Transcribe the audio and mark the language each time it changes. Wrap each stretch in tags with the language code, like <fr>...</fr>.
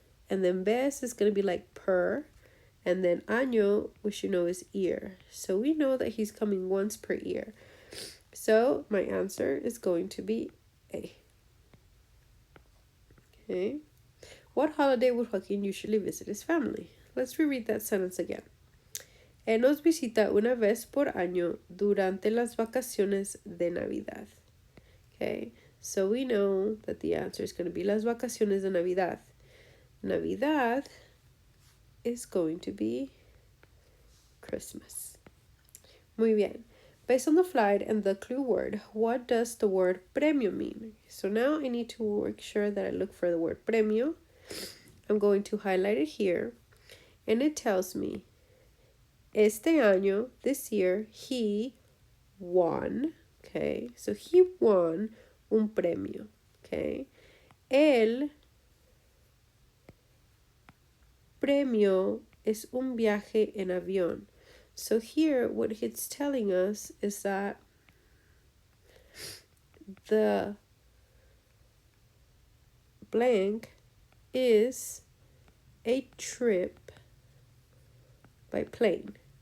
<en>And then vez is going to be like per. And then año, which you know is year. So we know that he's coming once per year. So my answer is going to be A. Okay. What holiday would Joaquin usually visit his family? Let's reread that sentence again.</en> <es>Él nos visita una vez por año durante las vacaciones de Navidad.</es> <en>Okay. So we know that the answer is going to be</en> <es>las vacaciones de Navidad.</es> <en>Navidad is going to be Christmas.</en> <es>Muy bien.</es> <en>Based on the flight and the clue word, what does the word premio mean? So now I need to make sure that I look for the word premio. I'm going to highlight it here. And it tells me,</en> <es>este año,</es> <en>this year, he won. Okay, so he won un premio. Okay.</en> <es>El premio es un viaje en avión.</es> <en>So here, what it's telling us is that the blank is a trip by plane.</en>